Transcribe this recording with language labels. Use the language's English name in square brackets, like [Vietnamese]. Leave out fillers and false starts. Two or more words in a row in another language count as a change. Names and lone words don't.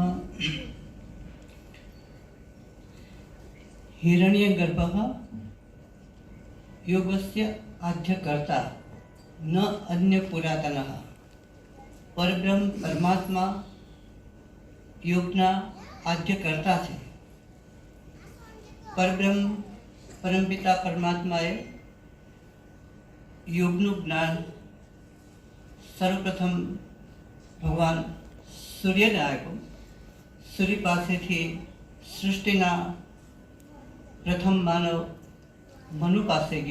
[Sanskrit] हिरण्यगर्भः योगस्य आद्यकर्ता न अन्य पुरातनः। [Gujarati] પરબ્રહ્મ પરમાત્મા યોગના આદ્યકર્તા છે। પરબ્રહ્મ પરમપિતા પરમાત્માએ યોગનું જ્ઞાન સર્વપ્રથમ ભગવાન સૂર્યને આપ્યું। સૂર્ય પાસેથી સૃષ્ટિના પ્રથમ માનવ મનુ પાસે ગયું।